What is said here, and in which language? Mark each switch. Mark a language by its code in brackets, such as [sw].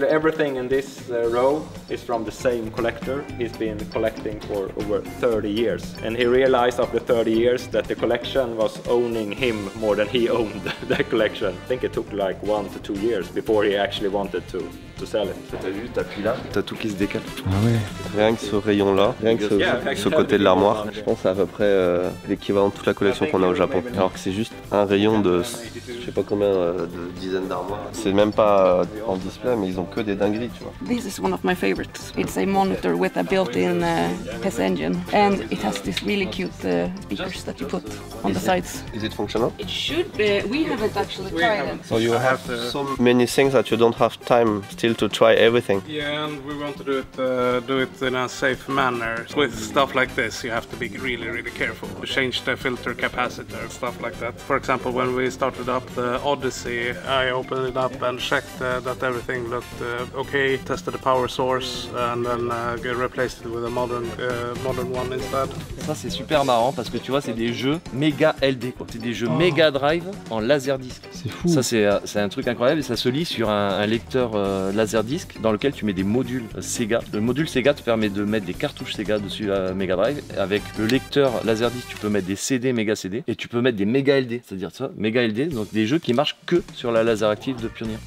[en] Everything in this row is from the same collector. He's been collecting for over 30 years. And he realized after 30 years that the collection was owning him more than he owned the collection. I think it took like 1 to 2 years before he actually wanted to sell it. [fr] T'as vu, t'appuies là, t'as tout qui se décale. Ah ouais. Rien que ce rayon-là, rien que ce côté de l'armoire, je pense que c'est à peu près l'équivalent de toute la collection qu'on a au Japon. Alors que c'est juste un rayon de, je sais pas combien de dizaines d'armoires. C'est même pas en display, mais ils ont que des dingueries, tu vois. [en] This is one of my favorites. It's a monitor with a built-in PES engine, and it has these really cute speakers that you put on the sides. Is it functional? It should be. We haven't actually tried it. So you have so many things that you don't have time still to try everything. Yeah, and we want to do it in a safe manner. With stuff like this, you have to be really, really careful to change the filter capacitor, stuff like that. For example, when we started up the Odyssey, I opened it up and checked that everything looked okay, tested the power source, and then replaced it with a modern one instead. [fr] Ça c'est super marrant parce que tu vois c'est des jeux méga LD quoi. C'est des jeux Mega Drive en laserdisc. C'est fou. Ça c'est un truc incroyable et ça se lit sur un lecteur Laserdisc dans lequel tu mets des modules Sega. Le module Sega te permet de mettre des cartouches Sega dessus à Mega Drive. Avec le lecteur Laserdisc, tu peux mettre des CD, Mega CD, et tu peux mettre des Mega LD, c'est-à-dire ça, Mega LD, donc des jeux qui marchent que sur la Laseractive de Pioneer.